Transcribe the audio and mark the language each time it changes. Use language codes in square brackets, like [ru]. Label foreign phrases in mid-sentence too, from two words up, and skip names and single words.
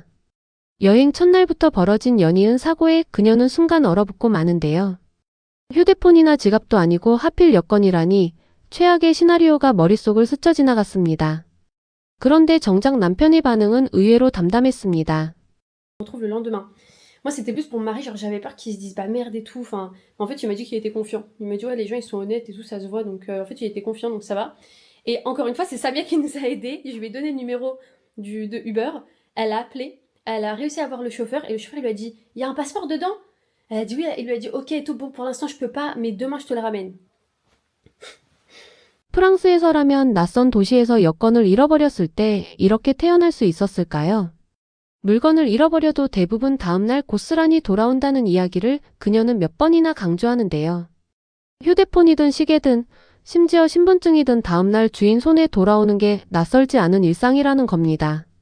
[ko] 여행 첫날부터 벌어진 연이은 사고에 그녀는 순간 얼어붙고 마는데요. 휴대폰이나 지갑도 아니고 하필 여권이라니 최악의 시나리오가 머릿속을 스쳐 지나갔습니다. 그런데 정작 남편의 반응은 의외로 담담했습니다. [fr] On retrouve le lendemain. Moi, c'était plus pour mon mari, genre j'avais peur qu'il se dise bah merde et tout. Enfin, en fait, il m'a dit qu'il était confiant. Il m'a dit ouais, les gens ils sont honnêtes et tout, ça se voit. Donc en fait, il était confiant, donc ça va. Et encore une fois, c'est Samia qui nous a aidés. Je lui ai donné le numéro de Uber. Elle a appelé, elle a réussi à avoir le chauffeur et le chauffeur il lui a dit il y a un passeport dedans. Elle a dit oui, il lui a dit ok, tout bon pour l'instant je peux pas, mais demain je te le ramène. [ko] 프랑스에서라면 낯선 도시에서 여권을 잃어버렸을 때 이렇게 태어날 수 있었을까요? 물건을 잃어버려도 대부분 다음날 고스란히 돌아온다는 이야기를 그녀는 몇 번이나 강조하는데요. 휴대폰이든 시계든 심지어 신분증이든 다음날 주인 손에 돌아오는 게 낯설지 않은 일상이라는 겁니다.